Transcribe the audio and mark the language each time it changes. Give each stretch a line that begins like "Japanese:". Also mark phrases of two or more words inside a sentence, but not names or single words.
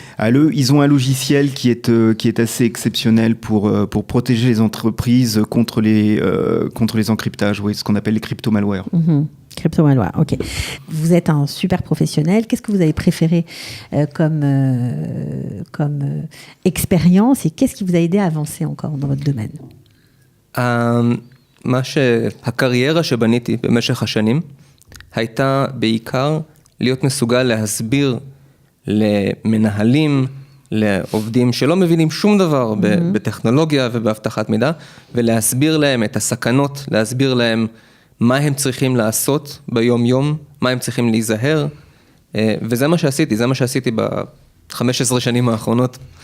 French: Ils ont un logiciel qui est assez exceptionnel pour protéger les entreprises contre les encryptages, ce qu'on appelle les crypto-malwares. Crypto-malware, ok. Vous êtes un super professionnel. Qu'est-ce que vous avez préféré comme expérience et qu'est-ce qui vous a aidé à avancer encore dans votre domaine?
Hebrew: הקריירה שבניתי במשך השנים הייתה בעיקר להיות מסוגל להסביר למנהלים, לעובדים שלא מבינים שום דבר בטכנולוגיה ובהבטחת מידע, ולהסביר להם את הסכנות, להסביר להם מה הם צריכים לעשות ביום יום, מה הם צריכים להיזהר, וזה מה שעשיתי, זה מה שעשיתי ב-15 שנים האחרונות,